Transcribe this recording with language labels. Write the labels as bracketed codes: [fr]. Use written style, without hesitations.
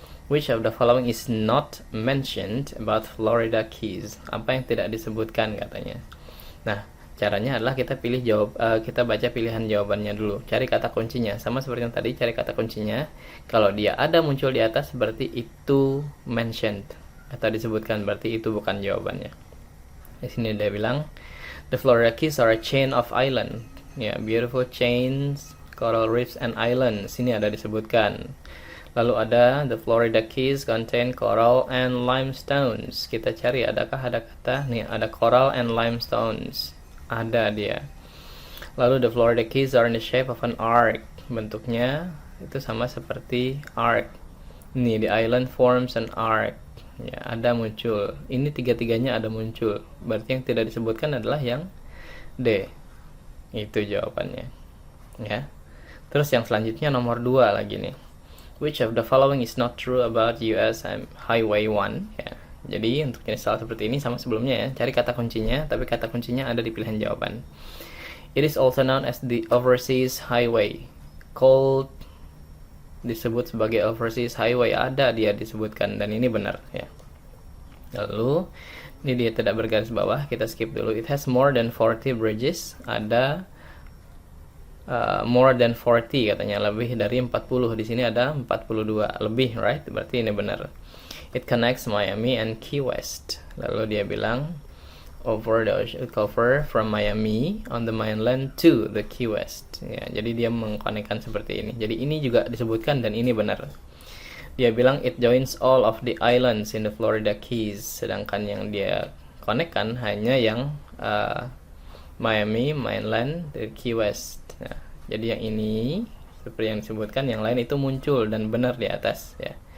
[en] Which of the following is not mentioned about Florida Keys? [id] Apa yang tidak disebutkan katanya. Nah, caranya adalah kita kita baca pilihan jawabannya dulu. Cari kata kuncinya. Sama seperti yang tadi, cari kata kuncinya. Kalau dia ada muncul di atas, berarti itu mentioned atau disebutkan, berarti itu bukan jawabannya. Di sini dia bilang, [en] the Florida Keys are a chain of island. [id] Ya, [en] beautiful chains, coral reefs and islands. [id] Sini ada disebutkan. Lalu ada [en] the Florida Keys contain coral and limestones. [id] Kita cari adakah ada kata nih, ada coral and limestones. Ada dia. Lalu [en] the Florida Keys are in the shape of an arc. [id] Bentuknya itu sama seperti arc. Nih, [en] the island forms an arc. [id] Ya, ada muncul. Ini tiga-tiganya ada muncul. Berarti yang tidak disebutkan adalah yang D. Itu jawabannya. Ya. Terus yang selanjutnya nomor 2 lagi nih. [en] Which of the following is not true about US Highway 1? [id] Ya. Jadi untuk jenis soal seperti ini sama sebelumnya ya, cari kata kuncinya, tapi kata kuncinya ada di pilihan jawaban. [en] It is also known as the Overseas Highway. [id] Called, disebut sebagai Overseas Highway, ada dia disebutkan, dan ini benar ya. Lalu ini dia tidak bergaris bawah, kita skip dulu. [en] It has more than 40 bridges. [id] Ada [en] more than 40 [id] katanya, lebih dari 40. Di sini ada 42 lebih, [en] right? [id] Berarti ini benar. [en] It connects Miami and Key West. [id] Lalu dia bilang [en] over the ocean cover from Miami on the mainland to the Key West. [id] Ya, jadi dia mengkonekkan seperti ini. Jadi ini juga disebutkan dan ini benar. Dia bilang [en] it joins all of the islands in the Florida Keys. [id] Sedangkan yang dia konekkan hanya yang Miami, mainland, the Key West. Nah, jadi yang ini seperti yang disebutkan, yang lain itu muncul dan benar di atas ya.